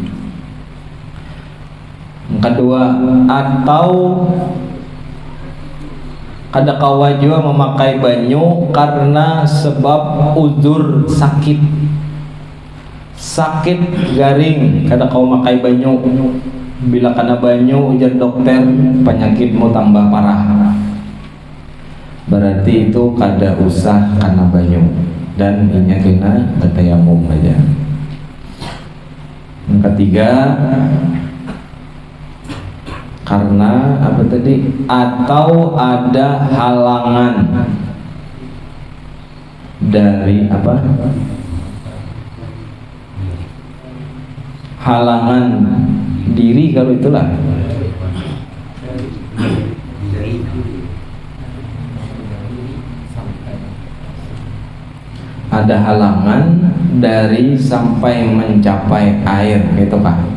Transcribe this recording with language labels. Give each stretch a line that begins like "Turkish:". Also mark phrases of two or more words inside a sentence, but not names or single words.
Banjar: Yang kedua, atau kada kawa juga memakai banyu karena sebab uzur sakit garing, kada kau makai banyu. Bila kena banyu ujar dokter penyakitmu tambah parah, berarti itu kada usah kena banyu dan inya kena bertayamum aja.
Indonesian: Yang ketiga, karena apa tadi? Atau ada halangan dari apa? Halangan diri, kalau itulah ada halangan dari sampai mencapai air, gitu Pak.